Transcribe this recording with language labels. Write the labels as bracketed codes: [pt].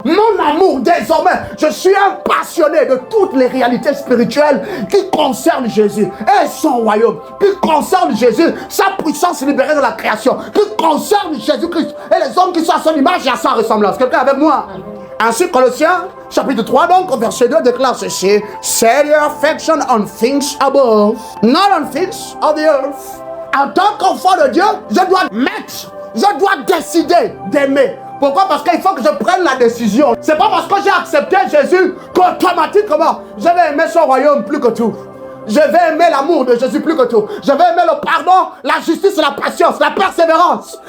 [fr] Mon amour, désormais, je suis un passionné de toutes les réalités spirituelles qui concernent Jésus et son royaume, qui concernent Jésus, sa puissance libérée de la création, qui concernent Jésus-Christ et les hommes qui sont à son image et à sa ressemblance. Quelqu'un avec moi? Ainsi, Colossiens, chapitre 3, donc, verset 2, déclare ceci. [en] Set your affection on things above, not on things of the earth. [fr] En tant qu'enfant de Dieu, je dois décider d'aimer. Pourquoi? Parce qu'il faut que je prenne la décision. C'est pas parce que j'ai accepté Jésus qu'automatiquement, je vais aimer son royaume plus que tout. Je vais aimer l'amour de Jésus plus que tout. Je vais aimer le pardon, la justice, la patience, la persévérance.